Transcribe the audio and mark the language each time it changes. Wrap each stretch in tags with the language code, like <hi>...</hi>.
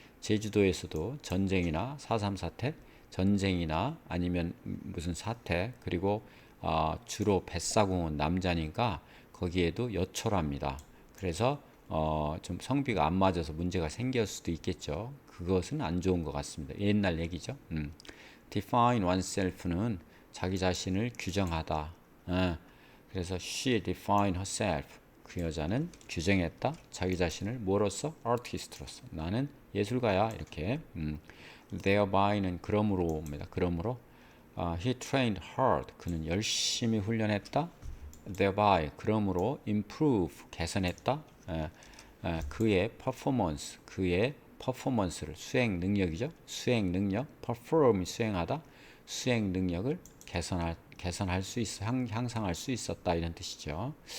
<ko>제주도에서도 전쟁이나 4.3 사태, 전쟁이나 아니면 무슨 사태, 그리고 주로 뱃사공은 남자니까 거기에도 여초랍니다. 그래서 좀 성비가 안 맞아서 문제가 생길 수도 있겠죠. 그것은 안 좋은 것 같습니다. 옛날 얘기죠.</ko> <en>define oneself</en> <ko>는 자기 자신을 규정하다. 그래서</ko> <en>she defined herself.</en> <ko>그 여자는 규정했다. 자기 자신을 뭐로서? artist로서. 나는 예술가야. 이렇게. thereby,는 그러므로입니다. 그러므로</ko> <en>he trained hard.</en> <ko>그는 열심히 훈련했다. thereby 그러므로 improve 개선했다. 그의 performance 그의 퍼포먼스를 수행 능력이죠. 수행 능력 perform이 수행하다. 수행 능력을 개선할 수 있어 향상할 수 있었다 이런 뜻이죠.</ko>